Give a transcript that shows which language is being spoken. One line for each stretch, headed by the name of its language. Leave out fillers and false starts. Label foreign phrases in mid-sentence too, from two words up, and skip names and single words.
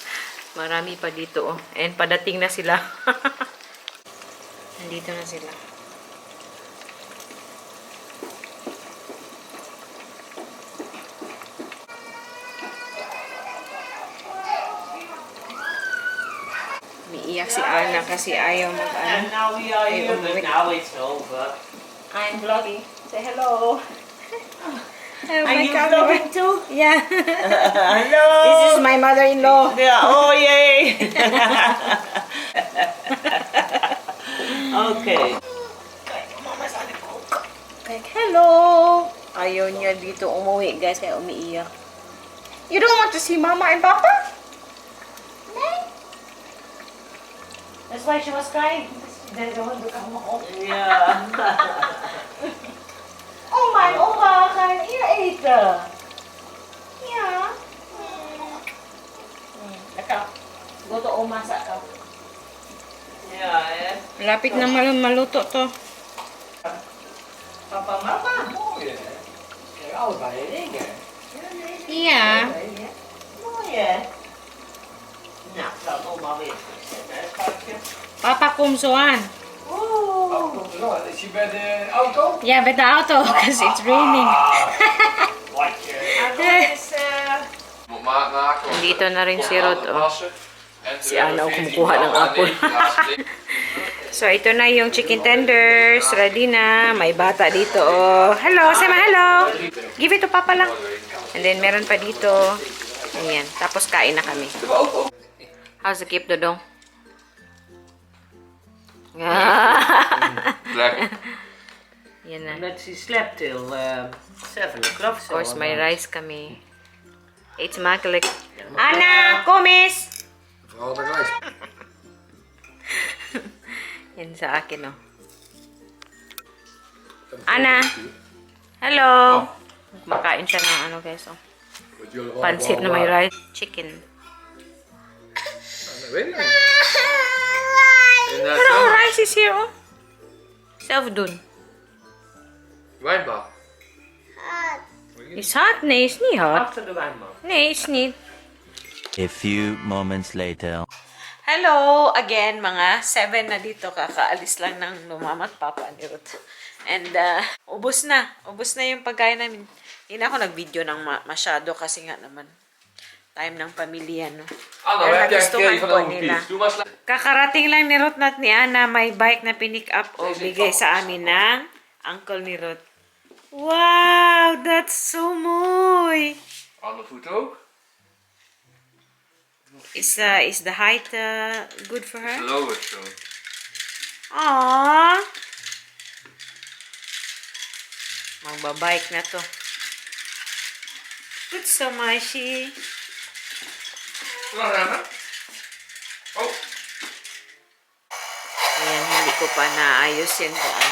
Filipino: Marami pa dito, oh. And padating na sila. Nandito na sila. Umiiyak si Ana kasi ayaw
English: And now we are here, but now it's over. I'm vlogging. Say hello. Are you vlogging too? Yeah. Hello. This is my mother-in-law. Yeah, oh yay. Okay. Like, hello.
Filipino: Ayaw niya dito umuwi, guys, kaya umiiyak.
English: You don't want to see Mama and Papa? That's why she was crying. She doesn't want to come home. Yeah. Oh my, can you eat?
Filipino: Yeah. Ikaw,
English: go to
Filipino: umasa ka.
English: Yeah,
Filipino: Malapit na maluto to. Papa, Mama.
English: Oh yeah.
Dutch: Kijk, allebei in één keer.
English: Yeah. Oh yeah.
Dutch: Nou, ik zal het oma weer zetten, hè, schatje. Papa komt zo aan. Oh, komt er nog. Is hij bij de auto?
English: Yeah, with the auto, because it's raining.
Dutch: Watje. En dat is, Moet maat maken.
Filipino: Nandito na rin si Rod, oh.
Dutch: Wassen. En
Filipino: Si Ana ook kumukuha ng apple. So, ito na yung
English: chicken tenders.
Filipino: Ready na. May bata dito.
English: Oh. Hello. Say my hello. Give it to Papa lang. And then,
Filipino: meron pa dito. Ayan. Tapos, kain na kami.
English: How's the keep, Dodong? Black.
Filipino: Yan na.
English: But she slept till 7 o'clock. Of course,
Filipino: may rice kami.
English: It's makkelijk.
Dutch: Anna, kom eens! Vooral de rijst.
Filipino: Yan sa akin, oh.
English: Anna! Hello!
Filipino: Makain siya ng ano, guys, oh. Pansit na may rice. Chicken.
Dutch: Weet ik niet.
English: Pero rice is here,
Dutch: oh. Zelf doen. Wijnbach. Is hot? Nee, is niet hot.
English: After the wine, Mom.
Dutch: Nee, is niet.
English: A few moments later. Hello again,
Filipino: mga 7 na dito. Kakaalis lang ng mama at papa ni Ruth. And ubos na. Ubos na yung pagkain namin. Hindi na ako nag-video ng masyado kasi nga naman time ng pamilya, no? Anna, Pero
Dutch: heb jij
Filipino: nagustuhan
Dutch: gekregen van
Filipino: po
Dutch: oma
Filipino: nila.
Dutch: Piet? Doe maar slecht.
Filipino: Kakarating lang ni Ruth at ni Anna, may bike na pinick up o bigay sa amin ng uncle ni Ruth.
English: Wow, that's so mooi.
Dutch: Andere voet ook.
English: Is the height good for her? Lower zo. Aww.
Filipino: Magbabike na to.
English: Good so mushy.
Dutch: Lang remmen. Oh.
Filipino: Ayan, hindi ko pa naayos yan doon.